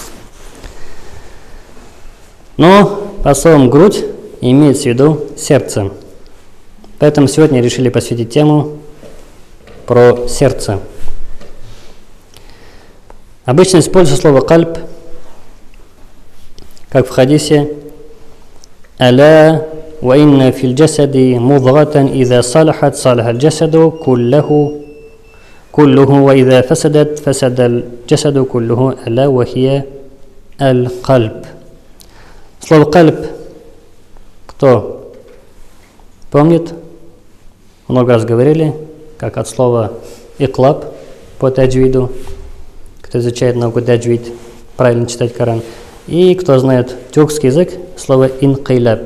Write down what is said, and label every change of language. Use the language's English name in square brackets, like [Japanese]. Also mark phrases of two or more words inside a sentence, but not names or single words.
[Russian] Но по словам «грудь» имеется в виду сердце. Поэтому сегодня решили посвятить тему про сердце. Обычно используется слово «кальб», как в хадисе [Arabic] «ألا وإن في الجسد مضغة إذا صلحت صلح الجسد كله وإذا فسدت فسد الجسد كله ألا وهي القلب». [Russian] Слово «кальб» кто помнит? Много раз говорили, как от слова «иклаб» по таджвиду. Кто изучает науку таджвид, правильно читать Коран. И кто знает тюркский язык, слово «инкиляб».